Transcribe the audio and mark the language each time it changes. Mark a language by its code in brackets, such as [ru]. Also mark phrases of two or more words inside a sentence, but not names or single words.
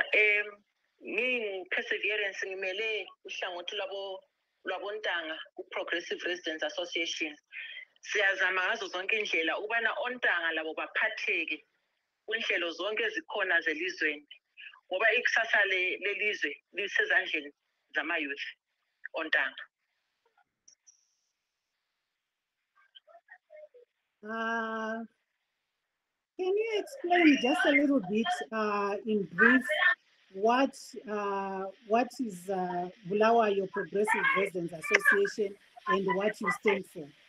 [nd] Perseverance ngimele uhlangothi lwabontanga ku-Progressive Residents Association. Siyazama ngazo zonke indlela ukubana ontanga labo baphatheke kunhlelo zonke ezikhona zelizweni, ngoba ikusasa lelizwe lisezandleni zama-youth ontanga. [en] Can you explain just a little bit in brief what is Bulawayo Progressive Residents Association and what you stand for?